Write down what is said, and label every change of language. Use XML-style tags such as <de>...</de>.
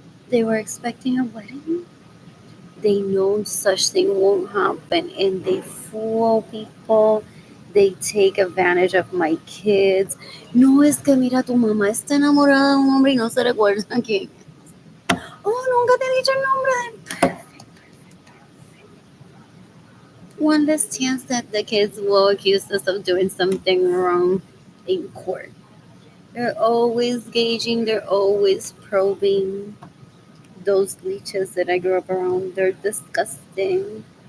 <en>They were expecting a wedding. They know such thing won't happen and they fool people. They take advantage of my kids.</en> <es>No, es que mira, tu mamá está enamorada de un hombre y no se recuerda quién. Oh, nunca te he dicho el nombre de...</es> <en>One less chance that the kids will accuse us of doing something wrong in court. They're always gauging, they're always probing. Those leeches that I grew up around, they're disgusting.</en>